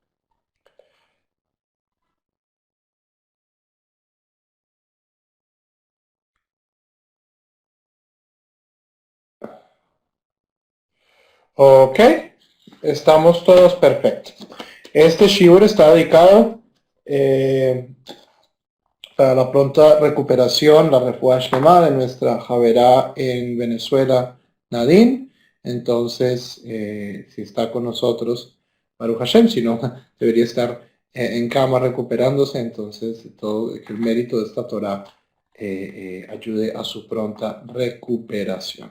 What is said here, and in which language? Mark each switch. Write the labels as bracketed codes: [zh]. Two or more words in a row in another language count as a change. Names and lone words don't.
[es] Ok, estamos todos perfectos. Este shiur está dedicado eh, para la pronta recuperación, [he] לא רפואה שלמה [es] de nuestra Javerá en Venezuela, Nadine. Entonces, si está con nosotros, [he] ברוך השם, [es] si no, debería estar en cama recuperándose. Entonces, todo que el mérito de esta Torah ayude a su pronta recuperación.